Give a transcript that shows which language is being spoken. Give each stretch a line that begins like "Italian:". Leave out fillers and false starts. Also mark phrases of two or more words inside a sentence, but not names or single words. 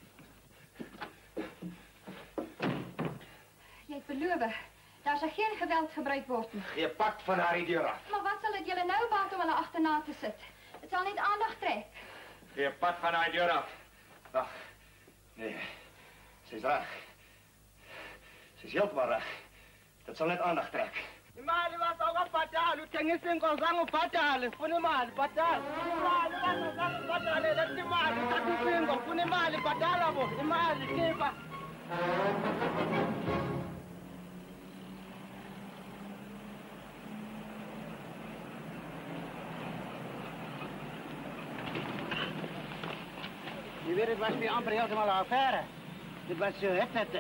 Afrikaans: Jy het beloof, daar sal geen geweld gebruik word nie. Gee pad van haar die deur af. Maar wat sal dit julle nou baat om hulle agterna te sit? Dit sal net aandag trek. Gee pad van haar deur af. Wag. Nee. Sy's reg. Sy's heeltemal reg. Dit sal net aandag trek.
Zulu: Imali wasawukabhatali uthengisa inkomo zange ubhatale ufuna imali bhatala imali wasazange ubhatale lethi imali uthatha isingo ufuna imali bhatala bo imali khipha
Dutch: Je weet, het was weer amper helemaal een affaire. Dit was het.